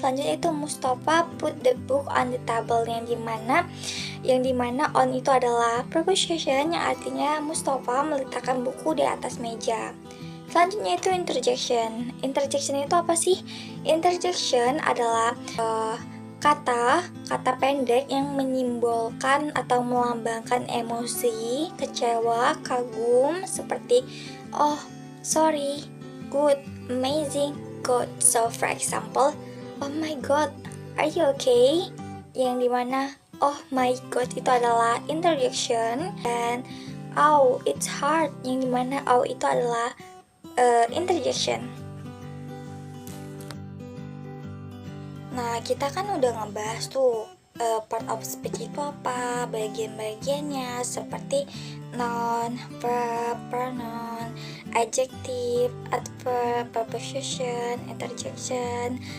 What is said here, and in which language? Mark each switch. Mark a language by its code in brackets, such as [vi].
[id] Selanjutnya itu [en] Mustafa put the book on the table, [id] yang dimana on itu adalah preposition yang artinya Mustafa meletakkan buku di atas meja. Selanjutnya itu interjection. Interjection itu apa sih? Interjection adalah kata pendek yang menyimbolkan atau melambangkan emosi, kecewa, kagum, seperti oh [en] sorry, good, amazing, good. So for example, oh my god, are you okay? [id] Yang dimana oh my god itu adalah interjection, dan [en] oh it's hard [id] yang dimana oh itu adalah interjection. Nah, kita kan udah ngebahas tuh part of speech itu apa, bagian-bagiannya seperti noun, verb, pronoun, adjective, adverb, preposition, interjection.